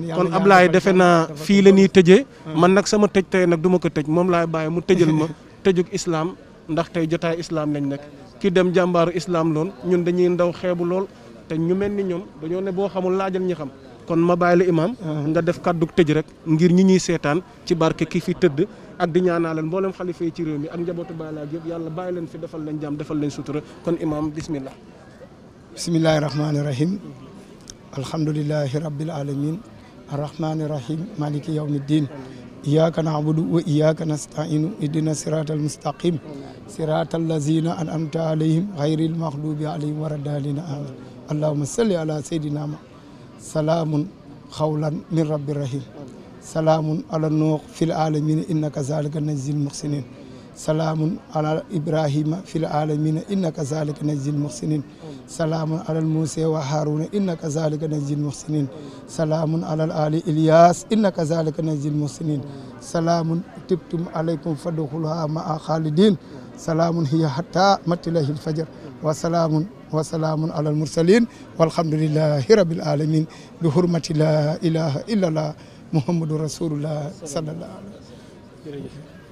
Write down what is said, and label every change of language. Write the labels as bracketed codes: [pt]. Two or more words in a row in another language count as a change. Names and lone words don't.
[wo] kon Ablaye defe naa fii la ñuy tëjee. man nag sama tëj tey nag du ma ko tëj moom laay bàyyi mu tëjal ma tëjug islam ndax tey jotaay islam lañ nekk ki dem jàmbaaru islam loon ñun dañuy ndaw xeebu lool te ñu mel ni ñoom dañoo ne boo xamul laajal ñi xam kon ma bàyyi la imaam nga def kàddug tëj rek ngir ñi ñuy seetaan ci barke ki fi tëdd ak di ñaanalal mboolem xalifa yi ci réew mi ak njabootu Baay Laay yëpp yàlla bàyyi leen fi defal leen jàmm defal leen sutura kon imaam bismillah. [ar] بسم الله الرحمن الرحيم الحمد لله رب العالمين الرحمن الرحيم مالك يوم الدين إياك نعبد وإياك نستعين اهدنا الصراط المستقيم صراط الذين أنعمت عليهم غير المغضوب عليهم ولا الضالين آمين اللهم صل على سيدنا سلام قولا من رب رحيم سلام على نوح في العالمين إنك كذلك نجزي المحسنين سلام على إبراهيم في العالمين إنك كذلك نجزي المحسنين سلام على موسى وهارون إنك كذلك نجزي المحسنين سلام على آل إلياس إنك كذلك نجزي المحسنين سلام طبتم عليكم فادخلوها مع خالدين سلام هي حتى مطلع الفجر وسلام على المرسلين والحمد لله رب العالمين بحرمة لا إله إلا الله محمد رسول الله صلى الله عليه وسلم.